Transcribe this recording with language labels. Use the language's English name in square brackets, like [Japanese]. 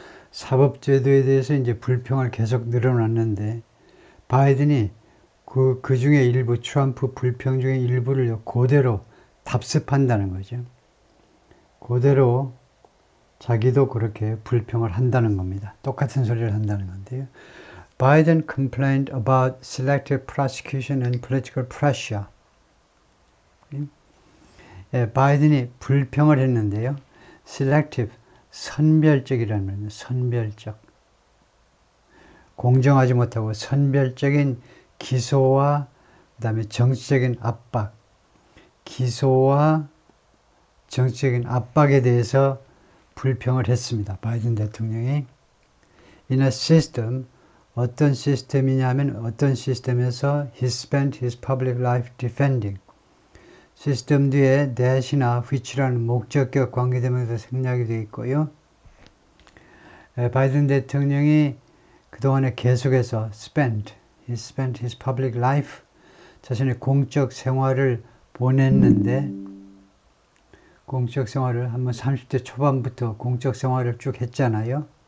[Korean] 사법제도에 대해서 이제 불평을 계속 늘어났는데 바이든이 그 중에 일부 트럼프 불평 중에 일부를 그대로 답습한다는 거죠. 그대로 자기도 그렇게 불평을 한다는 겁니다. 똑같은 소리를 한다는 건데요. [English] Biden complained about selective prosecution and political pressure. [Korean] 예, 바이든이 불평을 했는데요. selective, 선별적이라는 말이에요. 선별적. 공정하지 못하고 선별적인 기소와 그 다음에 정치적인 압박, 기소와 정치적인 압박에 대해서 불평을 했습니다. 바이든 대통령이. [English] In a system, [Korean] 어떤 시스템이냐면 어떤 시스템에서 [English] he spent his public life defending. [Korean] 시스템 뒤에 that이나 which라는 목적격 관계대명사 생략이 되어 있고요. 바이든 대통령이 그동안에 계속해서 [English] he spent his public life, [Korean] 자신의 공적 생활을 보냈는데, 공적 생활을 한번 30대 초반부터 공적 생활을 쭉 했잖아요.